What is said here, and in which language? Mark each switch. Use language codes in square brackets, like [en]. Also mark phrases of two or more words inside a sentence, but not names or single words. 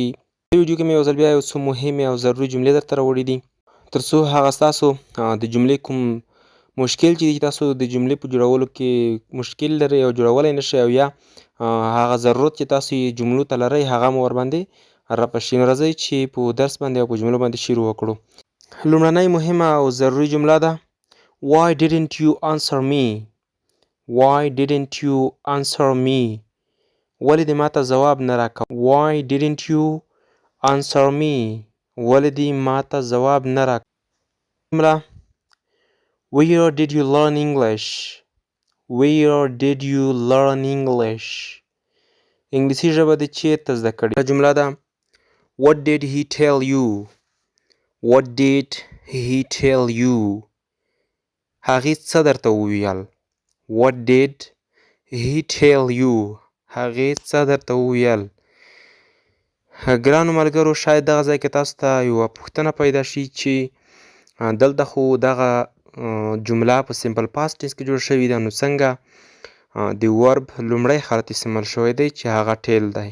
[ps] دې ویډیو کې مې یو ځل بیا یو څو مهمې او ضروري جملې درته راوړي دي تر څو هغه ستاسو د جملې کوم مشکل چې دی تاسو د جملې په جوړولو کې مشکل لرئ او جوړولی نه شئ او یا هغه ضرورت چې تاسو یې جملو ته لرئ هغه مو ورباندې رپشي. نو راځئ چې په درس باندې او په جملو باندې شروع وکړو. لومړنۍ مهمه او ضروري جمله ده [en] Why didn't you answer me? Why didn't you answer me? [ps] ولې دې ماته ځواب نه راکړ؟ [en] Why didn't you answer me? [ps] ولې دې ماته ځواب نه راکړ؟ جمله [en] Where did you learn English? Where did you learn English? [ps] انګلیسي ژبه دې چیرته زده کړې؟ جمله ده [en] What did he tell you? What did he tell you? [ps] هغې څه درته وویل؟ [en] What did he tell you? [ps] هغې څه درته وویل؟ ګرانو ملګرو، شاید دغه ځای کې تاسو ته یوه پوښتنه پیدا شي چې دلته خو دغه جمله په [en] simple past tense [ps] کې جوړ شوې ده، نو څنګه د ورب لومړی حالت استعمال شوی دی چې هغه ټیل دی.